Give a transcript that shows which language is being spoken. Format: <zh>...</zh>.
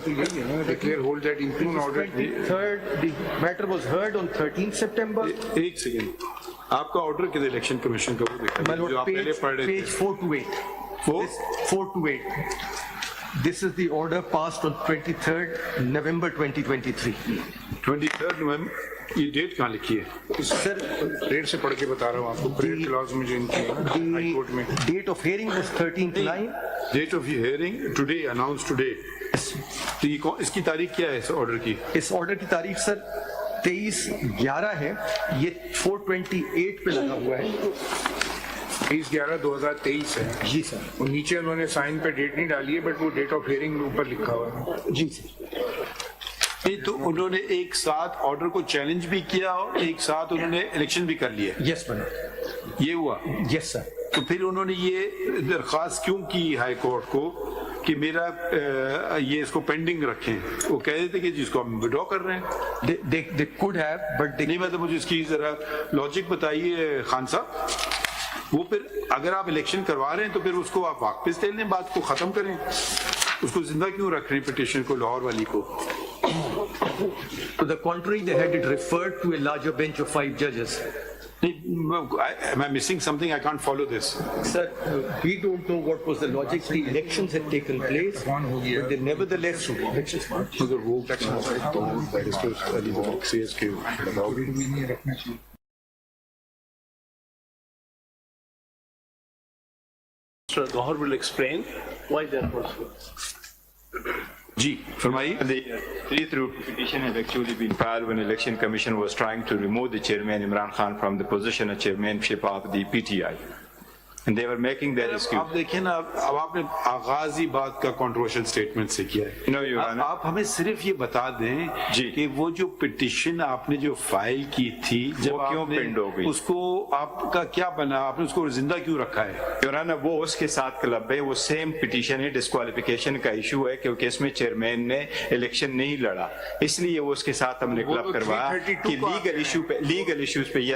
<ur>تو یہی ہے نا,</ur> <en>declare hold that impugn order. 23rd, the matter was heard on 13th September.</en> <ur>ایک سیکنڈ, آپ کا آرڈر کدھر الیکشن کمیشن کا وہ</ur> <en>My</en> <ur>دیکھا</ur> <en>lord,</en> <ur>جو آپ پہلے پڑھ رہے</ur> <en>page</en> <ur>تھے</ur> <en>428. 428. This is the order passed on 23rd November 2023.</en> <ur>23rd نومبر. یہ ڈیٹ کہاں لکھی ہے؟ سر ڈیٹ سے پڑھ کے بتا رہا ہوں آپ کو, پریڈ کلاس مجھے ان کی ہائی کورٹ میں.</ur> <en>Date of hearing was 13th 9. Date of hearing today, announce today.</en> <ur>تو اس کی تاریخ کیا ہے اس آرڈر کی؟ اس آرڈر کی تاریخ سر 23/11 ہے, یہ 428 پہ لگا ہوا ہے. 23/11/2023 ہے. جی سر. اور نیچے انہوں نے سائن پہ ڈیٹ نہیں ڈالی ہے, بٹ وہ ڈیٹ آف ہیئرنگ اوپر لکھا ہوا ہے. جی سر. تو انہوں نے ایک ساتھ آرڈر کو چیلنج بھی کیا اور ایک ساتھ انہوں نے الیکشن بھی کر لیا.</ur> <en>Yes ma'am.</en> <ur>یہ ہوا.</ur> <en>Yes sir.</en> <ur>تو پھر انہوں نے یہ درخواست کیوں کی ہائی کورٹ کو کہ میرا یہ اس کو پینڈنگ رکھیں؟ وہ کہہ دیتے کہ جس کو ہم وڈرا کر رہے ہیں.</ur> <en>They could have, but they</en> <ur>نہیں, مطلب مجھے اس کی ذرا لاجک بتائیے خان صاحب. وہ پھر اگر آپ الیکشن کروا رہے ہیں تو پھر اس کو آپ واپس لے لیں, بات کو ختم کریں. اس کو زندہ کیوں رکھ رہے ہیں پٹیشن کو, لاہور والی کو؟</ur> <en>To the contrary, they had it referred to a larger bench of 5 judges. Am I missing something? I can't follow this. Sir, we don't know what was the logic. The elections had taken place, but they nevertheless</en> <ur>مگر وہ تو barrister علی بخش کے بتاؤ.</ur> <en>Mr. Gauhar will explain why that was.</en> <ur>جی فرمائیے.</ur> <en>The 3 petition have actually been filed when Election Commission was trying to remove the chairman Imran Khan from the position of chairmanship of the PTI. And they were making that excuse.</en> <ur>آپ دیکھیں نا, اب آپ نے آغاز ہی بات کا controversial statement سے کیا ہے.</ur> <en>No, Your Honor.</en> <ur>آپ ہمیں صرف یہ بتا دیں کہ وہ جو پٹیشن آپ نے جو فائل کی تھی جب کیوں پینڈ ہو گئی, اس کو آپ کا کیا بنا, آپ نے اس کو زندہ کیوں رکھا ہے؟ Your Honor, وہ اس کے ساتھ کلب ہے, وہ سیم پٹیشن ہے, ڈسکوالیفیکیشن کا ایشو ہے کیونکہ اس میں چیئرمین نے الیکشن نہیں لڑا, اس لیے وہ اس کے ساتھ ہم نے کلب کروایا کہ لیگل ایشوز پہ.</ur>